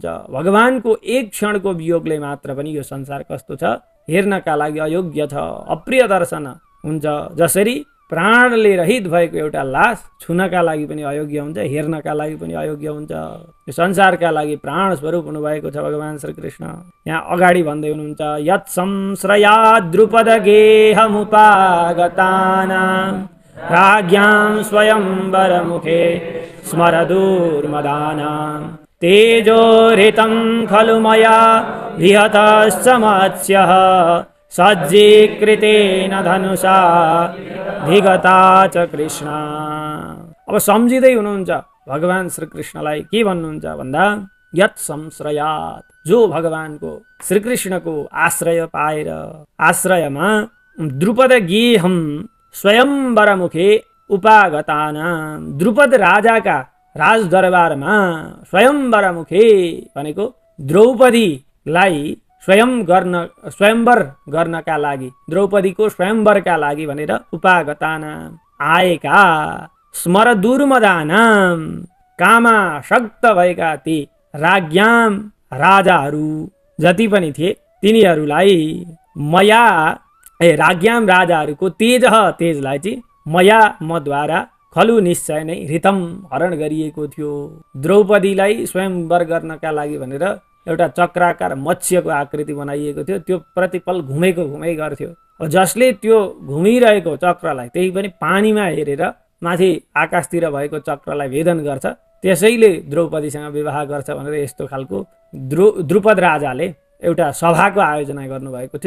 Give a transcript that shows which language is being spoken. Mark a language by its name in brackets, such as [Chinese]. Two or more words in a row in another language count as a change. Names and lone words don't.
[Nepali] भगवानको एक क्षणको वियोगले मात्र पनि यो संसार कस्तो छ हेर्नका लागि अयोग्य छ, अप्रिय दर्शन हुन्छ। जसरी प्राणले रहित भएको एउटा लास छुनका लागि पनि अयोग्य हुन्छ, हेर्नका लागि पनि अयोग्य हुन्छ। यो संसारका लागि प्राण स्वरूप हुनुभएको छ भगवान श्रीकृष्ण। यहाँ अगाडि भन्दै हुनुहुन्छ [Sanskrit] यत् संश्रयाद् द्रुपद गेहमुपागतानां राज्ञां स्वयंवर मुखे स्मरदूर्मदानां तेजोरितं खलु मया विहतश्च मत्स्यः सज्जीकृतेन धनुषा विगता च कृष्ण। [Nepali] अब सम्झिँदै हुनुहुन्छ भगवान श्रीकृष्णलाई के भन्नुहुन्छ भन्दा [Sanskrit] यत संश्रयात, [Nepali] जो भगवानको श्रीकृष्णको आश्रय पाएर आश्रयमा [Sanskrit] द्रुपद गेहम स्वयंवर मुखे उपागतानाम, [Nepali] द्रुपद राजाका राजदरबारमा [Sanskrit] स्वयंवर मुखे [Nepali] भनेको द्रौपदीलाई स्वयंवर गर्नका लागि, द्रौपदीको स्वयंवरका लागि भनेर उपागतानाम आएका स्मरदुर्मदानाम कामासक्त भएका ती राज्ञाम राजाहरू जति पनि थिए तिनीहरूलाई [Sanskrit] मया राज्ञाम [Nepali] राजाहरूको तेजलाई चाहिँ मया मद्वारा खलु निश्चय नै हृतम हरण गरिएको थियो। द्रौपदीलाई स्वयंवर गर्नका लागि भनेर एउटा चक्राकार मत्स्यको आकृति बनाइएको थियो, त्यो प्रतिपल घुमै गर्थ्यो। जसले त्यो घुमिरहेको चक्रलाई त्यही पनि पानीमा हेरेर माथि आकाशतिर भएको चक्रलाई भेदन गर्छ, त्यसैले द्रौपदीसँग विवाह गर्छ भनेर यस्तो खालको द्रुपद राजाले एउटा सभाको आयोजना गर्नुभएको थियो।